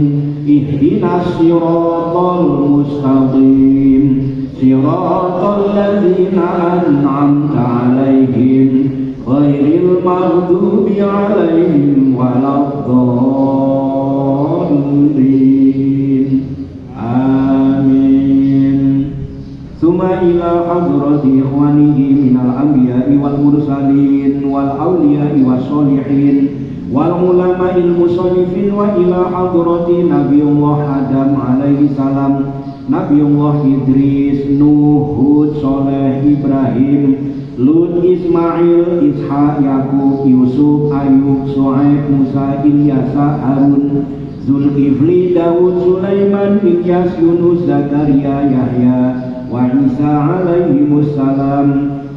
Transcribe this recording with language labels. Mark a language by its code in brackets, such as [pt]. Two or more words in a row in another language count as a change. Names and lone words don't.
[ar] اهدنا الصراط المستقيم. صراط الذين أنعمت عليهم غير المغضوب عليهم ولا الضالين. آمين ثم إلى حضرة إخوانه من الأنبياء والمرسلين والأولياء والصالحين والعلماء المصنفين وإلى حضرة نبي الله آدم عليه السلام نبي الله إدريس نوح هود صالح إبراهيم لوط, Ismail, Ishaq, Yakub, Yusuf, Ayub, Shu'aib, Musa, Ilyasa, Harun, Zulkifli, Daud, Sulaiman, Ilyas, Yunus, Zakaria, يحيى وعيسى عليهم السلام.